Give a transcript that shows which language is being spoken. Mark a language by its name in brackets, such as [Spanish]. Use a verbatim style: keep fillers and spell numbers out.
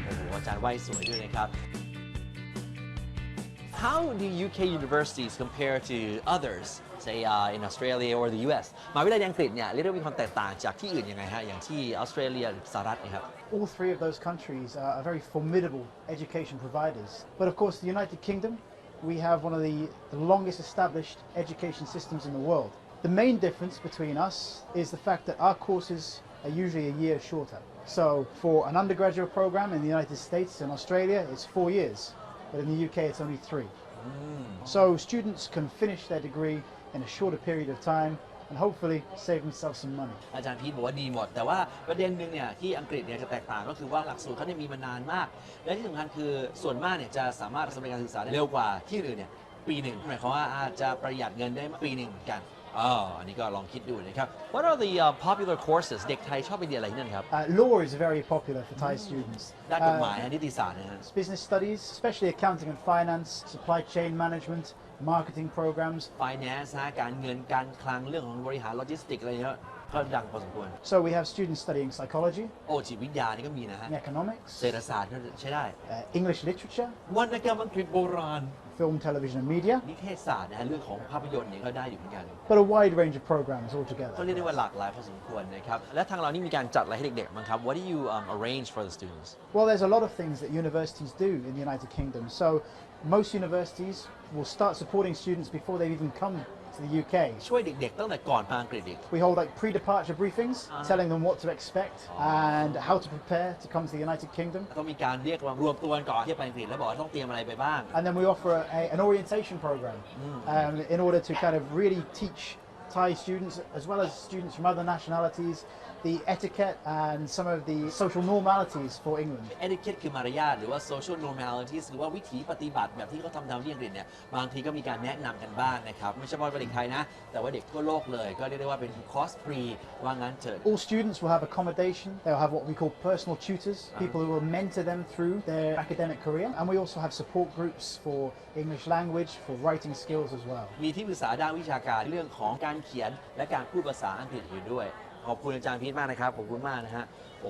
[Thai] โอ้โหอาจารย์ว่ายสวยด้วยนะครับ [English] How do U K universities compare to others say uh, in Australia or the ยู เอส [Thai] มหาวิทยาลัยอังกฤษเนี่ยเรียกได้ว่ามีความแตกต่างจากที่อื่นยังไงฮะอย่างที่ออสเตรเลียสหรัฐนะครับ [English] All three of those countries are, are very formidable education providers. But of course, the United Kingdom, we have one of the, the longest established education systems in the world. The main difference between us is the fact that our courses are usually a year shorter. So for an undergraduate program in the United States and Australia, it's four years. But in the U K, it's only three. So students can finish their degree in a shorter period of time and hopefully save themselves some money. [Thai] อาจารย์พีทบอกว่าดีหมดแต่ว่าประเด็นหนึ่งเนี่ยที่อังกฤษเนี่ยจะแตกต่างก็คือว่าหลักสูตรเขาเนี่ยมีมานานมากและที่สำคัญคือส่วนมากเนี่ยจะสามารถสำเร็จการศึกษาได้เร็วกว่าที่อื่นเนี่ยปีหนึ่งหมายความว่าอาจจะประหยัดเงินได้ปีหนึ่งเหมือนกันอ๋ออันนี้ก็ลองคิดดูนะครับ [English] What are the uh, popular courses [Thai] เด็กไทยชอบไปเรียนอะไรนั่นครับ [English] Uh, law is very popular for Thai students. [Thai] ด้านกฎหมาย Uh, นิติศาสตร์นะฮะ [English] business studies, especially accounting and finance, supply chain management, marketing programs. [Thai] finance นะการเงินการคลังเรื่องของบริหารโลจิสติกอะไรเงี้ยก็ดังพอสมควร [English] So we have students studying psychology, [Thai] โอ้จิตวิทยานี่ก็มีนะฮะ [English] economics, [Thai] เศรษฐศาสตร์ก็ใช้ได้ [English] uh, English literature, [Thai] วรรณกรรมอังกฤษโบราณ [English] film, television and media, [Thai] นิเทศศาสตร์นะฮะเรื่องของภาพยนตร์เนี่ยก็ได้อยู่เหมือนกัน [English] but a wide range of programs [Thai] ก็เรียก ได้ว่าหลากหลายพอสมควรนะครับและทางเรานี่มีการจัดอะไรให้เด็กๆมั้างครับ [English] What do you um, arrange for the students Well, there's a lot of things that universities do in the United Kingdom. So most universities will start supporting students before they've even come to the U K. [Thai] ช่วยเด็กๆตั้งแต่ก่อนมาอังกฤษอีก [English] We hold like pre-departure briefings, telling them what to expect and how to prepare to come to the United Kingdom. [Thai] ต้องมีการเรียกมารวมตัวกันก่อนที่จะไปอังกฤษแล้วบอกว่าต้องเตรียมอะไรไปบ้าง [English] And then we offer a, a, an orientation program um, in order to kind of really teach Thai students, as well as students from other nationalities, the etiquette and some of the social normalities for England. [Thai] etiquette คือมารยาทหรือว่า social normalities หรือว่าวิถีปฏิบัติแบบที่เขาทำทางที่อังกฤษเนี่ยบางทีก็มีการแนะนำกันบ้างนะครับไม่ใช่เฉพาะเด็กไทยนะแต่ว่าเด็กทั่วโลกเลยก็เรียกได้ว่าเป็นคอร์สฟรีว่างั้นเถอะ [English] All students will have accommodation. They'll have what we call personal tutors, people who will mentor them through their academic career. And we also have support groups for English language, for writing skills as well. [Thai] มีที่ปรึกษาด้านวิชาการเรื่องของการเขียนและการพูดภาษาอังกฤษอยู่ด้วยขอบคุณอาจารย์พีทมากนะครับขอบคุณมากนะฮะโอ้